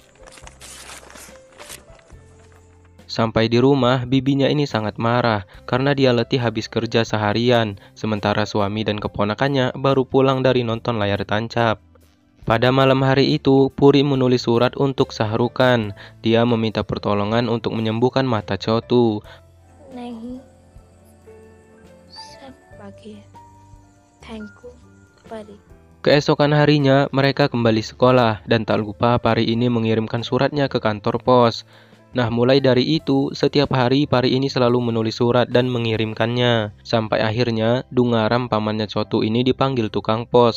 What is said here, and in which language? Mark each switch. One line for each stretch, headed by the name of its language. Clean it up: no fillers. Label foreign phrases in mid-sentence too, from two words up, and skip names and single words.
Indonesian: Sampai di rumah, bibinya ini sangat marah karena dia letih habis kerja seharian, sementara suami dan keponakannya baru pulang dari nonton layar tancap. Pada malam hari itu, Puri menulis surat untuk Shah Rukh Khan. Dia meminta pertolongan untuk menyembuhkan mata Chotu.
Hindi: नहीं सब बाकी है।
English: thank you Pari.
Indonesian: Keesokan harinya, mereka kembali sekolah dan tak lupa Pari ini mengirimkan suratnya ke kantor pos. Nah, mulai dari itu, setiap hari Pari ini selalu menulis surat dan mengirimkannya. Sampai akhirnya, Dungaram pamannya Chotu ini dipanggil tukang pos.